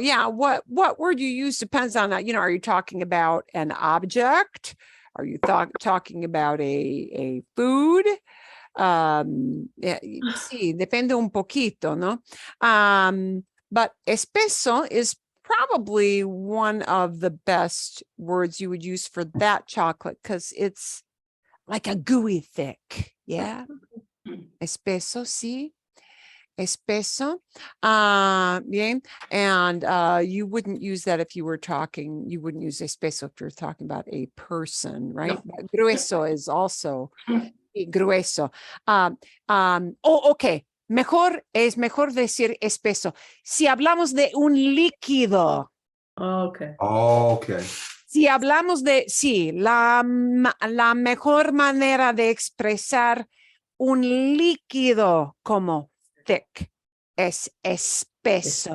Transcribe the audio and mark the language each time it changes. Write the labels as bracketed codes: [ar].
[en] Yeah, what word you use depends on that. You know, are you talking about an object? Are you talking about a food? [es] Sí, depende un poquito, ¿no? [en] But espeso is probably one of the best words you would use for that chocolate because it's like a gooey thick. [es] Yeah. Espeso, sí. Espeso. Bien. [en] And you wouldn't use that if you were talking, you wouldn't use espeso if you're talking about a person, right? No. But grueso is also grueso. Ok. [es] Es mejor decir espeso. Si hablamos de un líquido, [en] Okay. Okay. [es] Si hablamos de, sí, la mejor manera de expresar un líquido como thick es espeso.